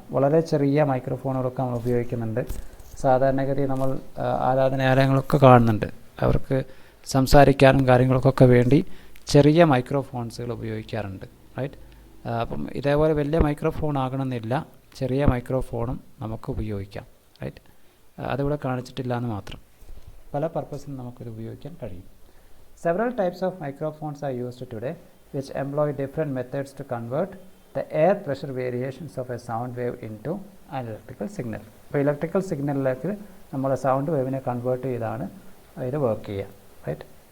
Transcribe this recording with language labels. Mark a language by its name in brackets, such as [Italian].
[Malayalam] വളരെ ചെറിയ മൈക്രോഫോണുകളൊക്കെ നമ്മൾ ഉപയോഗിക്കുന്നുണ്ട്. സാധാരണഗതി നമ്മൾ ആരാധനാലയങ്ങളൊക്കെ കാണുന്നുണ്ട്, അവർക്ക് സംസാരിക്കാനും കാര്യങ്ങൾക്കൊക്കെ വേണ്ടി ചെറിയ മൈക്രോഫോൺസുകൾ ഉപയോഗിക്കാറുണ്ട്. റൈറ്റ്. അപ്പം ഇതേപോലെ വലിയ മൈക്രോഫോൺ ആകണമെന്നില്ല, ചെറിയ മൈക്രോഫോണും നമുക്ക് ഉപയോഗിക്കാം. റൈറ്റ്. അതിവിടെ കാണിച്ചിട്ടില്ല എന്ന് മാത്രം. പല പർപ്പസിനും നമുക്കിത് ഉപയോഗിക്കാൻ കഴിയും. [English] Several types of microphones are used today which employ different methods to convert the air pressure variations of a sound wave into an electrical signal. [Malayalam] അപ്പോൾ ഇലക്ട്രിക്കൽ സിഗ്നലിലേക്ക് നമ്മുടെ സൗണ്ട് വേവിനെ കൺവേർട്ട് ചെയ്താണ് ഇത് വർക്ക് ചെയ്യുക. റൈറ്റ്.